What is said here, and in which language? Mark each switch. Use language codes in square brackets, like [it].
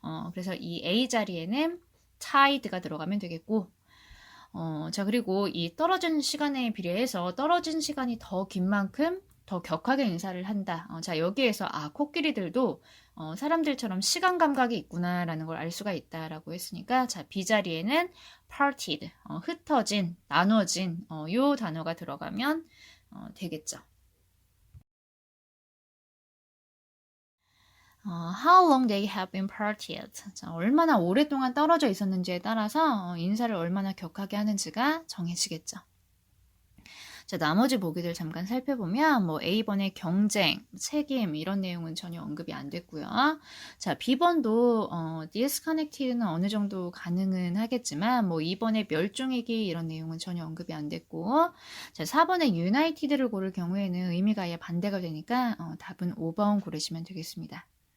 [ko] 그래서 이 A 자리에는 tied가 들어가면 되겠고, 자, 그리고 이 떨어진 시간에 비례해서 떨어진 시간이 더 긴 만큼 더 격하게 인사를 한다. 자, 여기에서 코끼리들도 사람들처럼 시간 감각이 있구나라는 걸 알 수가 있다라고 했으니까, 자, B 자리에는 partied, 흩어진, 나눠진, 요 단어가 들어가면 되겠죠. [en] How long they have been partied. [ko] 자, 얼마나 오랫동안 떨어져 있었는지에 따라서 인사를 얼마나 격하게 하는지가 정해지겠죠. 자, 나머지 보기들 잠깐 살펴보면 뭐 A번의 경쟁, 책임 이런 내용은 전혀 언급이 안 됐고요. 자, B번도 disconnected는 어느 정도 가능은 하겠지만 뭐 2번의 멸종위기 이런 내용은 전혀 언급이 안 됐고, 자, 4번의 united를 고를 경우에는 의미가 아예 반대가 되니까 답은 5번 고르시면 되겠습니다.